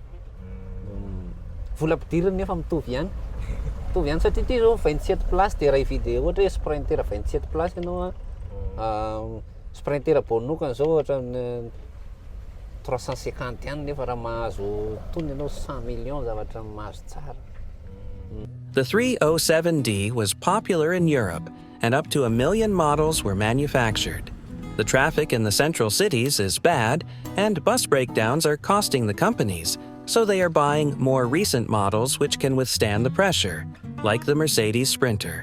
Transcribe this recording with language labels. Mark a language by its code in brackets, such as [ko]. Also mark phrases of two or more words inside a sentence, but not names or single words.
[mg] Vola ampidiriny nefa mitovy ihany. Mitovy ihany satria ty zao 27 place dia raha hividy ohatra hoe Sprinter 27 place ianao Sprinter bonokany zao ohatran'ny 350 ihany nefa raha mahazo tony ianao 100 millions zavatra mahazo tsara. [en] The 307D was popular in Europe, and up to 1 million models were manufactured. The traffic in the central cities is bad, and bus breakdowns are costing the companies, so they are buying more recent models which can withstand the pressure, like the Mercedes Sprinter.